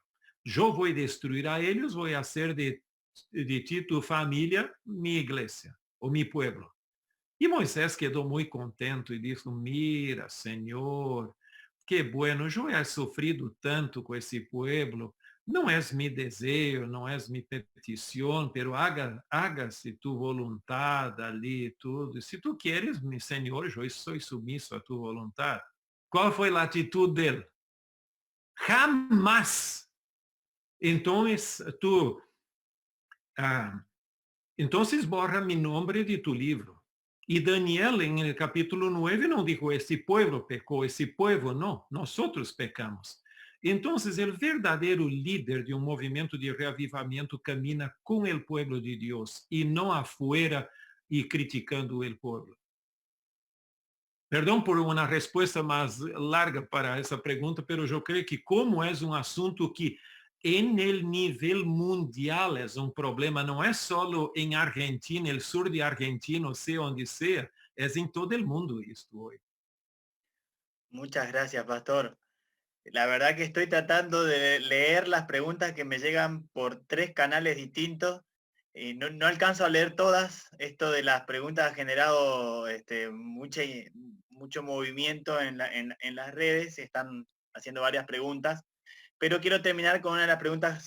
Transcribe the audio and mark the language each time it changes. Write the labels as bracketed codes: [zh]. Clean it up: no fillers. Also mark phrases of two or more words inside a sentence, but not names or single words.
[pt] Eu vou destruir a eles, vou fazer de ti, tu família, minha igreja, ou meu povo. E Moisés quedou muito contente e disse, mira, Senhor, [es] que bueno, [pt] eu he sofrido tanto com esse povo, não é mi desejo, não é mi petição, [es] pero hágase tu [pt] voluntade ali, tudo. Se tu queres, mi Senhor, eu sou submisso a tu voluntade. Qual foi a atitude dele? Jamás. Então, [es] entonces borra mi nombre de tu livro. [pt] E Daniel, [es] en el capítulo 9, [pt] não dijo, esse povo pecou, esse povo não, nós pecamos. Então, o verdadeiro líder de um movimento de reavivamento camina com o povo de Deus e não afuera e criticando o povo. Perdão por uma resposta mais larga para essa pergunta, mas eu creio que como é um assunto que [es] en el [pt] nível mundial é um problema, não é só em Argentina, [es] el sur de Argentina, [pt] sei onde seja, é em todo o mundo isto hoje. [es] Muchas gracias, Pastor. La verdad que estoy tratando de leer las preguntas que me llegan por 3 canales distintos y no alcanzo a leer todas. Esto de las preguntas ha generado mucho movimiento en las redes, se están haciendo varias preguntas, pero quiero terminar con una de las preguntas.